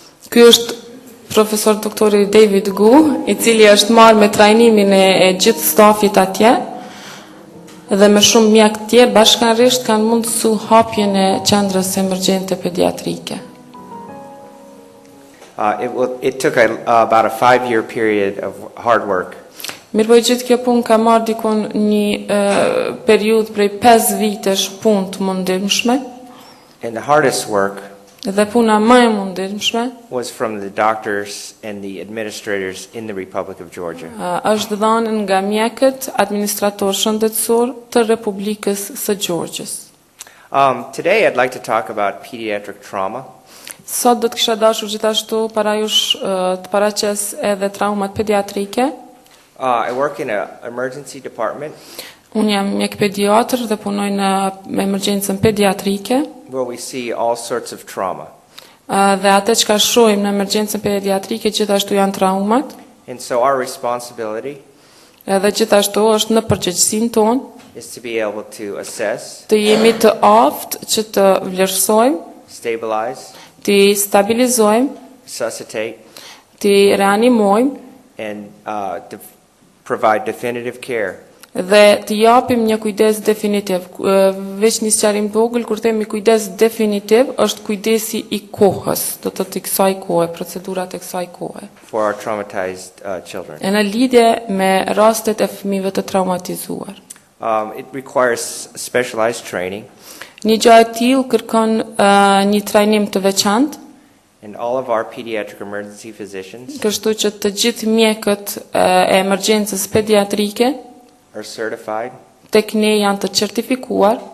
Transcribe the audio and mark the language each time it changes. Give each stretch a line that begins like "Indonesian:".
Albanian: Ky është profesor doktori David Gu, i cili është marrë me trajnimin e gjithë stafit atje. Dhe me shumë mjek tjerë bashkanërisht kanë mundësu hapjen e qendrës emergjente pediatrike.
English: It took about a 5-year period of hard work.
Albanian: Mirëpoj gjithë kjo punë ka marrë dikon një periudhë prej 5 vitesh punë të mundimshme.
English: And the hardest work
Albanian: Dhe puna më e mundimshme
English: was from the doctors and the administrators in the Republic of Georgia.
Albanian: Është dhënë nga mjekët administratorë shëndetësor të Republikës së Gjeorgjës.
English: Today I'd like to talk about pediatric trauma.
Albanian: Sot do të kisha dashur gjithashtu para jush të paraqes edhe traumat pediatrike.
English: I work in an emergency department.
Albanian: Unë jam mjek pediatër dhe punoj në emergjencën pediatrike.
English: Where we see all sorts of trauma.
Albanian: Dhe atë që ka shohim në emergjencën pediatrike gjithashtu janë traumat.
English: And so our responsibility
Albanian: Edhe gjithashtu është në përgjegjësinë tonë
English: is to be able to assess,
Albanian: të jemi të aftë që të vlerësojmë,
English: stabilize,
Albanian: të stabilizojmë,
English: resuscitate,
Albanian: të reanimojmë
English: and provide definitive care.
Albanian: Dhe të japim një kujdes definitiv. Veç një sqarim vogël, kur themi kujdes definitiv, është kujdesi i kohës, do të të kësaj kohe, procedurat e kësaj kohe.
English: For our traumatized children.
Albanian: E në lidhje me rastet e fëmijëve të traumatizuar.
English: It requires specialized training.
Albanian: Një gjë e tillë kërkon një trajnim të veçantë.
English: And all of our pediatric emergency physicians
Albanian: Kështu që të gjithë mjekët e emergjencës pediatrike
English: are certified
Albanian: tek ne janë të certifikuar